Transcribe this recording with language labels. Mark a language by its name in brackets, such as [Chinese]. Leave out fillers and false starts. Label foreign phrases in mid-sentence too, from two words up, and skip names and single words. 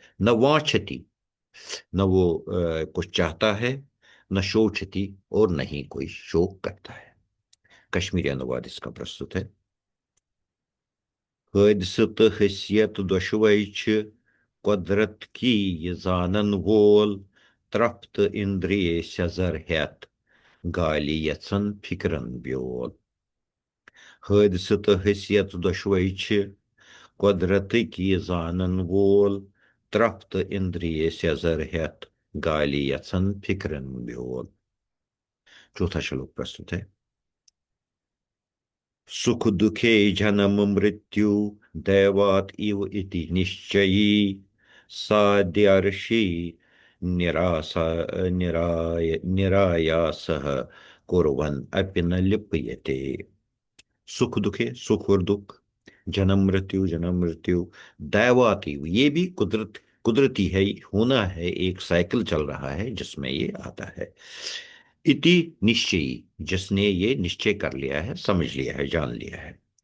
[Sanskrit] न वांछति, [Hindi] न वो कुछ चाहता है, [Sanskrit] न शोचती, [Hindi] और न ही कोई शोक करता है। कश्मीरी अनुवाद इसका प्रस्तुत है। [Kashmiri] हादसत हसीयत दुश्वै छ कुदरत की ये जानन वोल त्रफ्त इंद्रिय सजर हेत गाली यसन फिक्रन ब्योल। हादसत हसीयत दुश्वै छ कुदरत की जानन वोल त्रफ्त इंद्रिय सजर हेत गाली यसन फिक्रन ब्योल। [Hindi] चौथा श्लोक प्रस्तुत है। [Sanskrit] सुख दुखे जन्म मृत्यु दैवात इव इति निश्चयी साद्यार्षि निरासा निरायासः कुर्वन् अपि न लिप्यते। सुख दुखे, [Hindi] सुख और दुख, जन्म मृत्यु, जन्म मृत्यु, दैवातीव, ये भी कुदरती है, होना है, एक साइकिल चल रहा है जिसमें ये आता है। [Sanskrit] इति निश्चयी, [Hindi] जिसने ये निश्चय कर लिया है, समझ लिया है, जान लिया है।